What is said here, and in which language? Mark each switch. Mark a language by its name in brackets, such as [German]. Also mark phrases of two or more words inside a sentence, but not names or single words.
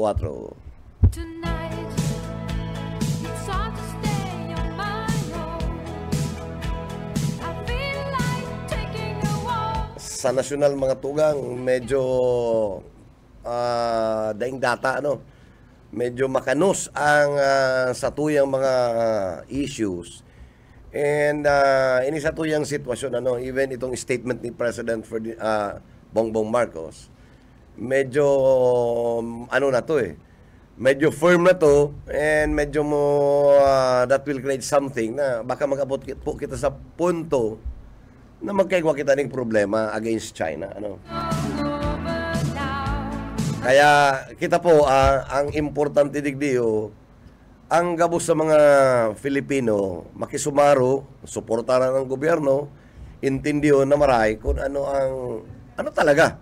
[Bikol] Sa nasyonal mga tugang, medyo daing data, medyo makanos ang satuyang mga issues. And ini satuyang sitwasyon, even itong statement ni President Bongbong Marcos, medyo medyo firm na to, and medyo [English] that will create something [Bikol] na baka mag-abot po kita sa punto na magkaigwa kita ng problema against China. Kaya kita po, ang importante digdiyo, ang gabos sa mga Filipino, makisumaro, suportaran ng gobyerno, intindiyo na maray kung ano talaga.